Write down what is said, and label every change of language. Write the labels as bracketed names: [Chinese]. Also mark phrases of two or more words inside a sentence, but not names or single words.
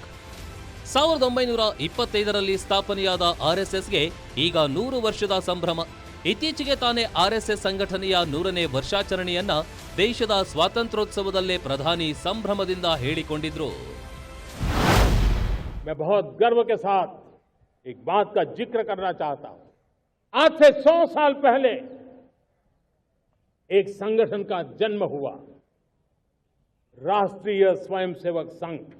[Kannada] 1925ರಲ್ಲಿ ಸ್ಥಾಪನೆಯಾದ RSSಗೆ ಈಗ 100 ವರ್ಷದ ಸಂಭ್ರಮ. ಇತ್ತೀಚೆಗೆ ತಾನೇ RSS ಸಂಘಟನೆಯ 100ನೇ ವರ್ಷಾಚರಣೆಯನ್ನ ದೇಶದ ಸ್ವಾತಂತ್ರ್ಯೋತ್ಸವದಲ್ಲೇ ಪ್ರಧಾನಿ ಸಂಭ್ರಮದಿಂದ ಹೇಳಿಕೊಂಡಿದ್ರು. [Hindi] मैं बहुत गर्व के साथ एक बात का जिक्र करना चाहता हूं. आज से 100 साल पहले एक संगठन का जन्म हुआ, राष्ट्रीय स्वयंसेवक संघ.